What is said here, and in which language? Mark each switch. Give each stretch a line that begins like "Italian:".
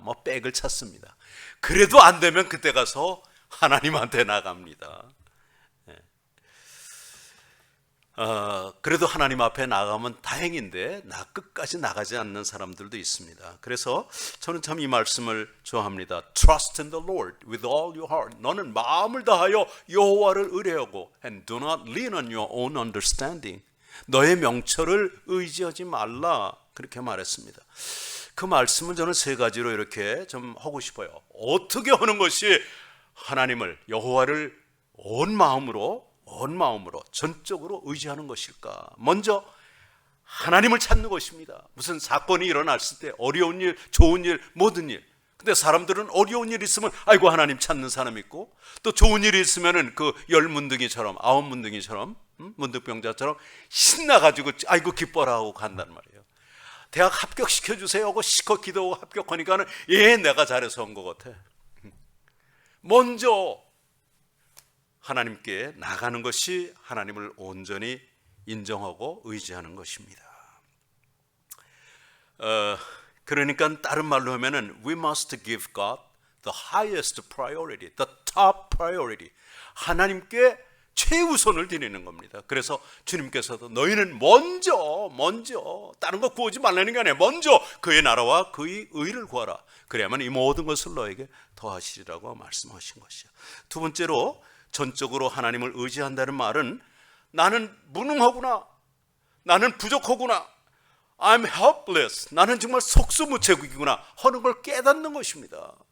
Korean: 뭐 백을 찾습니다. 그래도 안 되면 그때 가서 하나님한테 나갑니다. 그래도 하나님 앞에 나가면 다행인데 끝까지 나가지 않는 사람들도 있습니다. 그래서 저는 참 이 말씀을 좋아합니다.
English: Trust in the Lord with all your heart.
Korean: 너는 마음을 다하여 여호와를 의뢰하고
English: and do not lean on your own understanding.
Korean: 너의 명철을 의지하지 말라. 그렇게 말했습니다. 그 말씀은 저는 세 가지로 이렇게 좀 하고 싶어요. 어떻게 하는 것이 하나님을 여호와를 온 마음으로 전적으로 의지하는 것일까? 먼저 하나님을 찾는 것입니다. 무슨 사건이 일어났을 때 어려운 일, 좋은 일, 모든 일. 근데 사람들은 어려운 일 있으면 아이고 하나님 찾는 사람 있고, 또 좋은 일이 있으면은 그 10문둥이처럼 9문둥이처럼 문득병자처럼 신나가지고 아이고 기뻐라 하고 간단 말이에요. 대학 합격시켜주세요 하고 시컷 기도하고 합격하니까는 내가 잘해서 한 것 같아. 먼저 하나님께 나가는 것이 하나님을 온전히 인정하고 의지하는 것입니다. 그러니까 다른 말로 하면은
English: we must give God the highest priority, the top priority.
Korean: 하나님께 최우선을 드리는 겁니다. 그래서 주님께서도 너희는 먼저 다른 거 구하지 말라는 게 아니에요. 먼저 그의 나라와 그의 의를 구하라. 그래야만 이 모든 것을 너에게 더하시리라고 말씀하신 것이요. 두 번째로 전적으로 하나님을 의지한다는 말은 나는 무능하구나, 나는 부족하구나,
English: I'm helpless,
Korean: 나는 정말 속수무책이구나 하는 걸 깨닫는 것입니다.